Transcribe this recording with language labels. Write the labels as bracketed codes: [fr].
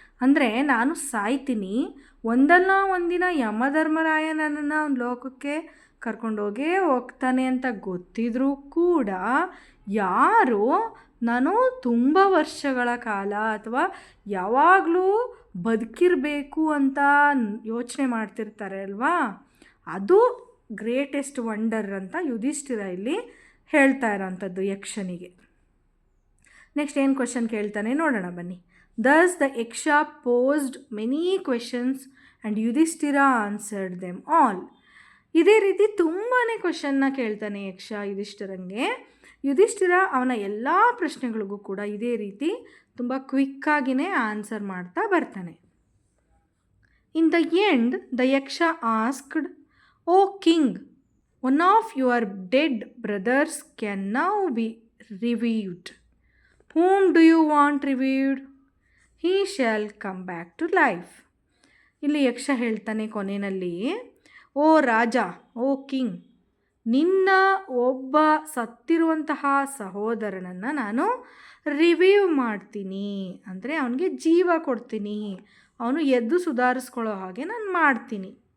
[kn] ಅಂದರೆ ನಾನು ಸಾಯ್ತೀನಿ, ಒಂದಲ್ಲ ಒಂದಿನ ಯಮಧರ್ಮರಾಯ ನನ್ನನ್ನು ಒಂದು ಲೋಕಕ್ಕೆ ಕರ್ಕೊಂಡೋಗೇ ಹೋಗ್ತಾನೆ ಅಂತ ಗೊತ್ತಿದ್ರೂ ಕೂಡ ಯಾರು ನಾನು ತುಂಬ ವರ್ಷಗಳ ಕಾಲ ಅಥವಾ ಯಾವಾಗಲೂ ಬದುಕಿರಬೇಕು ಅಂತ ಯೋಚನೆ ಮಾಡ್ತಿರ್ತಾರೆ ಅಲ್ವಾ, ಅದು [en] greatest wonder [kn] ಅಂತ ಯುಧಿಷ್ಠಿರ ಇಲ್ಲಿ ಹೇಳ್ತಾ ಇರೋವಂಥದ್ದು ಯಕ್ಷನಿಗೆ. ನೆಕ್ಸ್ಟ್ ಏನು ಕ್ವೆಶನ್ ಕೇಳ್ತಾನೆ ನೋಡೋಣ ಬನ್ನಿ. [en] Thus the Yaksha posed many questions and Yudhishthira answered them all. [kn] ಇದೇ ರೀತಿ ತುಂಬಾ ಕ್ವೆಶನ್ನ ಕೇಳ್ತಾನೆ ಯಕ್ಷ ಯುಧಿಷ್ಠಿರಂಗೆ. ಯುಧಿಷ್ಠಿರ ಅವನ ಎಲ್ಲ ಪ್ರಶ್ನೆಗಳಿಗೂ ಕೂಡ ಇದೇ ರೀತಿ ತುಂಬ ಕ್ವಿಕ್ಕಾಗಿಯೇ ಆನ್ಸರ್ ಮಾಡ್ತಾ ಬರ್ತಾನೆ. [en] In the end the Yaksha asked, O king, one of your dead brothers can now be revived. whom do you want revived? he shall come back to life. [kn] ಇಲ್ಲಿ ಯಕ್ಷ ಹೇಳ್ತಾನೆ ಕೊನೆಯಲ್ಲಿ, ಓ ರಾಜ, [en] O king, [kn] ನಿನ್ನ ಒಬ್ಬ ಸತ್ತಿರುವಂತಹ ಸಹೋದರನನ್ನು ನಾನು ರಿವೀವ್ ಮಾಡ್ತೀನಿ, ಅಂದರೆ ಅವನಿಗೆ ಜೀವ ಕೊಡ್ತೀನಿ, ಅವನು ಎದ್ದು ಸುಧಾರಿಸ್ಕೊಳ್ಳೋ ಹಾಗೆ ನಾನು ಮಾಡ್ತೀನಿ.